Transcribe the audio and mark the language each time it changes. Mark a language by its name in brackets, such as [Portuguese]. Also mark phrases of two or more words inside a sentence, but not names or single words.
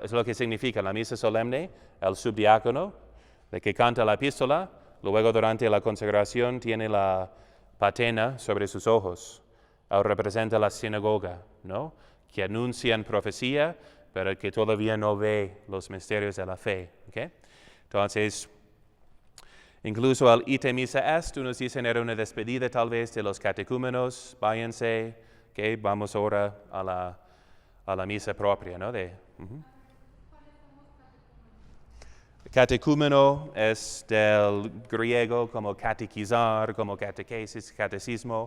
[Spanish] Es lo que significa la misa solemne, el subdiácono, de que canta la epístola, luego durante la consagración tiene la patena sobre sus ojos. Él representa la sinagoga, ¿no? Que anuncian profecía, pero que todavía no ve los misterios de la fe. ¿Okay? Entonces, incluso al [Latin] ite missa est, [Spanish] unos dicen era una despedida tal vez de los catecúmenos, váyanse, ¿okay? Vamos ahora a la misa propia, ¿no? Catecúmeno es del griego como catequizar, como catequesis, catecismo.